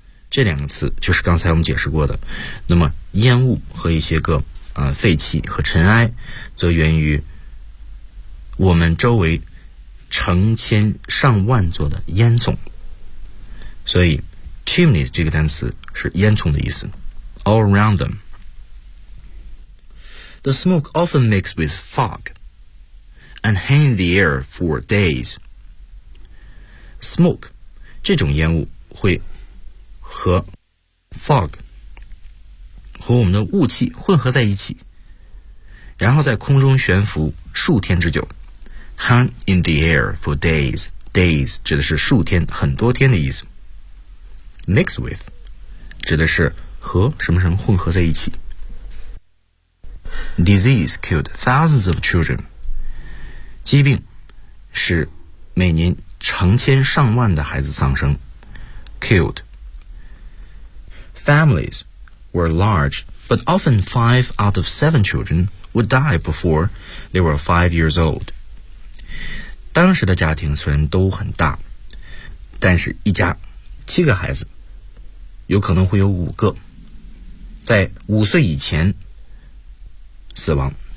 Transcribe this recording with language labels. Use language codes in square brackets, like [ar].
[zh] 这两个词就是刚才我们解释过的，那么烟雾和一些个废气和尘埃则源于我们周围成千上万座的烟囱，所以 chimney 这个单词是烟囱的意思。 [en] All around them The smoke often mixed with fog and hang the air for days. [zh] Smoke 这种烟雾会和 fog 和我们的雾气混合在一起，然后在空中悬浮数天之久。 [en] Hang in the air for days. Days [zh] 指的是数天很多天的意思。 Mix with 指的是和什么什么混合在一起。 [en] Disease killed thousands of children. [zh] 疾病是每年成千上万的孩子丧生。 [en] Killed Families were large, but often 5 out of 7 children would die before they were 5 years old. [zh] 当时的家庭虽然都很大，但是一家七个孩子，有可能会有五个在五岁以前死亡。